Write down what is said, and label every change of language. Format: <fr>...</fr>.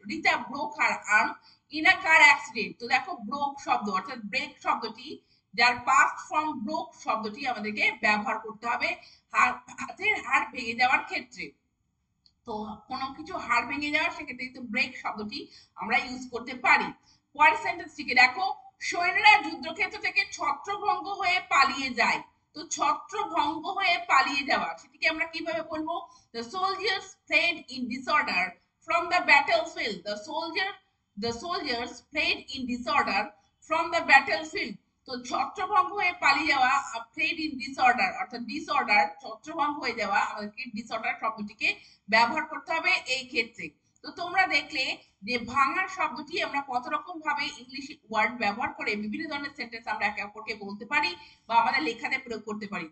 <en>Rita broke her arm in a car accident.</en> <bn>তো দেখো, broke শব্দ অর্থাৎ ব্রেক শব্দটি, যার পাস্ট ফর্ম ব্রোক শব্দটি আমাদেরকে ব্যবহার করতে হবে হাতের হাড় ভেঙে যাওয়ার ক্ষেত্রে। তো কোনো কিছু হাড় ভেঙে যাওয়া, সেক্ষেত্রে কিন্তু ব্রেক শব্দটি আমরা ইউজ করতে পারি। পরের সেন্টেন্সটিকে দেখো। সৈন্যরা যুদ্ধক্ষেত্র থেকে ছত্রভঙ্গ হয়ে পালিয়ে যায়। তো ছত্রভঙ্গ হয়ে পালিয়ে যাওয়া, সেটিকে আমরা কিভাবে বলবো?</bn> <en>The soldiers fled in disorder from the battlefield. The soldiers fled in disorder from the battlefield.</en> <bn>তো ছত্রভঙ্গ হয়ে পালিয়ে যাওয়া, ফ্লেড ইন ডিসঅর্ডার, অর্থাৎ ডিসঅর্ডার ছত্রভঙ্গ হয়ে যাওয়া, আমাদেরকে ডিসঅর্ডার শব্দটিকে ব্যবহার করতে হবে এই ক্ষেত্রে। তো তোমরা দেখলে যে ভাঙার শব্দটি আমরা কত রকম ভাবে ইংলিশ ওয়ার্ড ব্যবহার করে বিভিন্ন ধরনের সেন্টেন্স আমরা একে অপরকে বলতে পারি বা আমাদের লেখাতে প্রয়োগ করতে পারি।</bn>